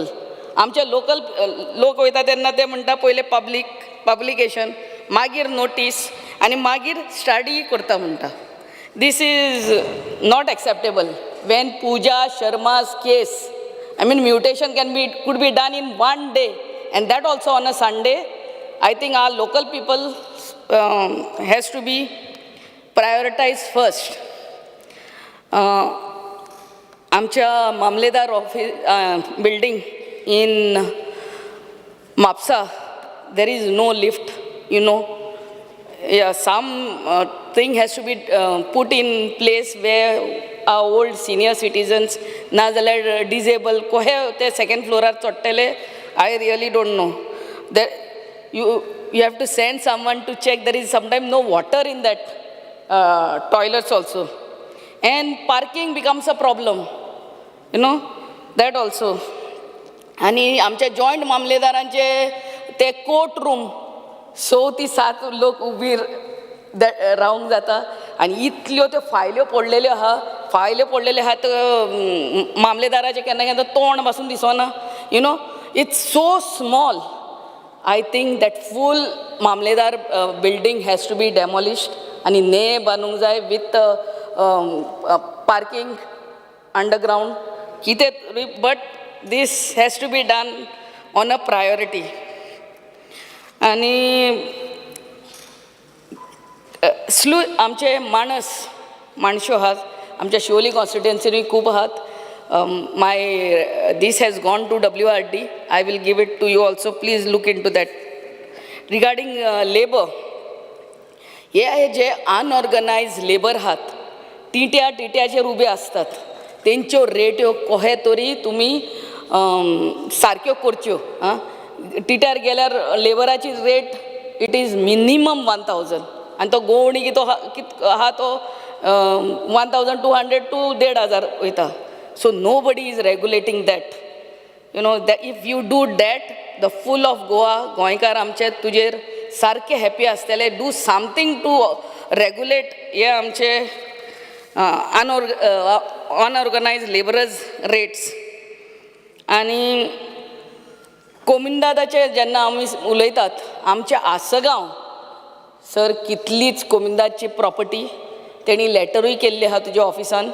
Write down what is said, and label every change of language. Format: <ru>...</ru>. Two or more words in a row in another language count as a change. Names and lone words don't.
<kok>आमचे लोकल लोक वयता तेन्ना ते म्हणटा पयले पब्लिकेशन, मागीर नोटीस आनी मागीर स्टडी करता म्हणटा.</kok> <en>this is not acceptable. When Pooja Sharma's case, I mean, mutation could be done in 1 day, and that also on a Sunday. I think our local people has to be prioritized first. आमच्या मामलेदार ऑफिस building in Mapsa, there is no lift, you know. Yeah, some thing has to be put in place where our old senior citizens, nazalar disabled,</en> <kok>kohe te</kok> <en>second floor</en> <kok>ar chottele,</kok> <en>I really don't know. That you have to send someone to check. There is sometimes no water in that toilets also, and parking becomes a problem, you know, that also.</en> <kok>आणि आमच्या जॉईंट मामलेदारांचे ते कोर्ट रूम 6 ते 7 लोक उबी रावंक जाता आनी इतल्यो त्यो फायल्यो पडलेल्यो आहा मामलेदाराचे केन्ना केन्ना तोंड पासून दिसना,</kok> <en>you know. it's so small I think that full Mamledar building has to be demolished</en> <kok>आणि ने बांदूंक जाय</kok> <en>with parking underground. But this has to be done on a priority.</en> <kok>आणि आमचे माणसो आहात आमच्या शिवोली कॉन्स्टिट्युएन्सीनी खूब आहात.</kok> <en>This has gone to WRD. I will give it to you also. Please look into that. Regarding labor,</en> <kok>हे जे अनऑर्गनायज्ड लेबर आहात टिट्याचेर उबे असतात तेंच्यो रेट्यो कोहे तरी तुमी सारक्यो करच्यो. टिट्यार गेल्यार लेबराची रेट इट इज मिनिमम 1000 आनी तो गोवणी कित आहा तो 1200 to 1500 वयता.</kok> <en>So nobody is regulating that. You know that if you do that, the full of Goa,</en> <kok>गोंयकार आमचे तुजेर सारके हॅपी आसतले.</kok> <en>Do something to regulate</en> <kok>हे आमचे अनऑर्गनायज्ड लेबरर्स रेट्स. आणि कोमिंदादाचे जेन्ना आमी उलयतात आमचे आसगांव सर कितलीच कोमिंदाची प्रॉपर्टी तेणी लेटरूय केल्ली आहा तुज्या ऑफिसान.</kok>